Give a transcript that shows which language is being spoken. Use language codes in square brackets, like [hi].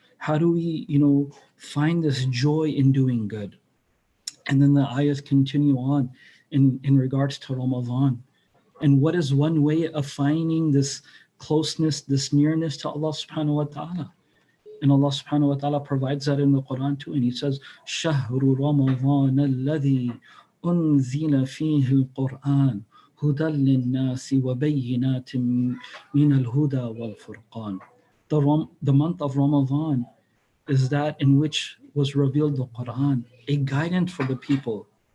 [en] How do we, find this joy in doing good? And then the ayahs continue on in regards to Ramadan. And what is one way of finding this closeness, this nearness to Allah subhanahu wa ta'ala? And Allah subhanahu wa ta'ala provides that in the Quran too. And He says, [ar] شَهْرُ رَمَضَانَ الَّذِي أُنزِلَ فِيهِ الْقُرْآنُ هُدًى لِلنَّاسِ وَبَيِّنَاتٍ مِنَ الْهُدَى وَالْفُرْقَانِ. [en] The month of Ramadan is that in which was revealed the Quran, a guidance for the people.